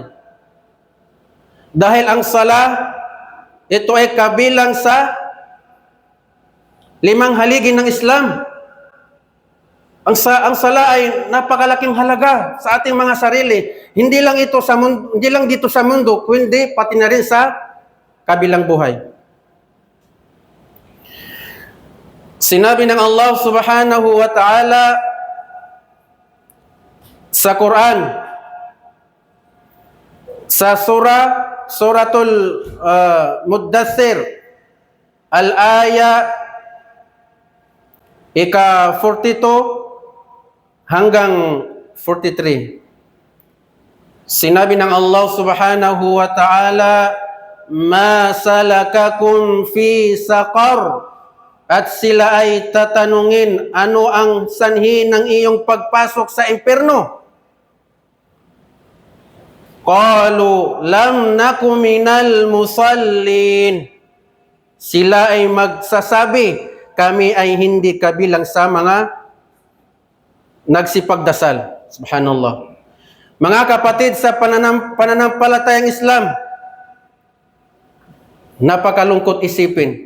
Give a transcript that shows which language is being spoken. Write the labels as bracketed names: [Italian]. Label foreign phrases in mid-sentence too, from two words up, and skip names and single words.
[Filipino] Dahil ang sala, ito ay kabilang sa 5 haligi ng Islam. Ang sala ay napakalaking halaga sa ating mga sarili. Hindi lang dito sa mundo, kundi pati na rin sa kabilang buhay. Sinabi ng Allah [Arabic] سبحانه وتعالى [Filipino] sa Quran, sa Suratul Muddathir, al-aya ika-42 hanggang 43. Sinabi ng Allah [Arabic] سبحانه وتعالى, "ما سلككم في سقر?" [Filipino] At sila ay tatanungin, ano ang sanhi ng iyong pagpasok sa impyerno? [Arabic] قالوا لم نك من المصلين. [Filipino] Sila ay magsasabi, kami ay hindi kabilang sa mga nagsipagdasal. Subhanallah. Mga kapatid sa pananampalatayang Islam, napakalungkot isipin.